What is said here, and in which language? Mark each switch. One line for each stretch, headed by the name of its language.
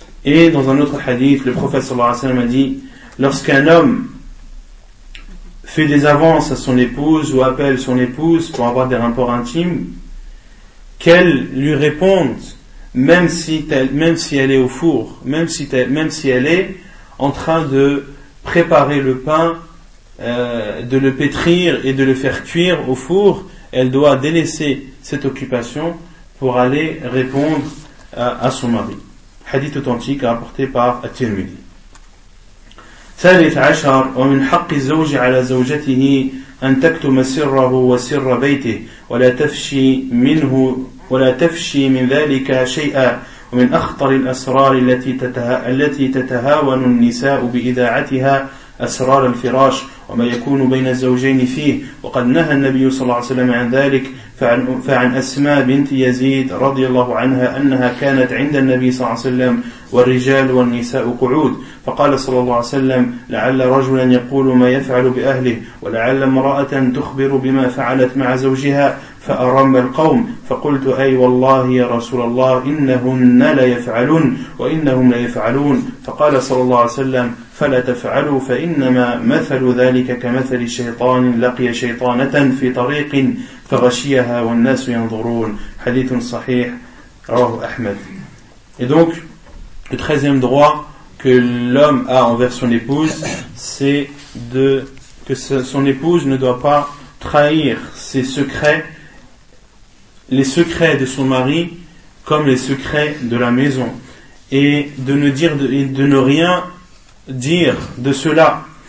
French: Et dans un autre hadith, le prophète sallallahu alayhi wa sallam a dit, lorsqu'un homme fait des avances à son épouse ou appelle son épouse pour avoir des rapports intimes, qu'elle lui réponde, même si elle est en train de préparer le pain, de le pétrir et de le faire cuire au four, elle doit délaisser cette occupation pour aller répondre à son mari. Hadith authentique rapporté par At-Tirmidhi.
Arabic: ثالث عشر ومن حق الزوج على زوجته أن تكتم سره وسر بيته ولا تفشي من ذلك شيئا ومن أخطر الأسرار التي تتهاون النساء بإذاعتها أسرار الفراش وما يكون بين الزوجين فيه وقد نهى النبي صلى الله عليه وسلم عن ذلك فعن أسماء بنت يزيد رضي الله عنها أنها كانت عند النبي صلى الله عليه وسلم والرجال والنساء قعود فقال صلى الله عليه وسلم لعل رجلا يقول ما يفعل بأهله ولعل امرأة تخبر بما فعلت مع زوجها فأرم القوم فقلت أي والله يا رسول الله إنهن لا يفعلون وإنهم لا يفعلون فقال صلى الله عليه وسلم فلا تفعلوا فإنما مثل ذلك كمثل الشيطان لقي شيطانة في طريق فغشيها والناس ينظرون حديث صحيح رواه أحمد.
French: Et donc le 13e droit que l'homme a envers son épouse, c'est de que son épouse ne doit pas trahir ses secrets, les secrets de son mari comme les secrets de la maison, et de ne dire de ne rien dire de cela.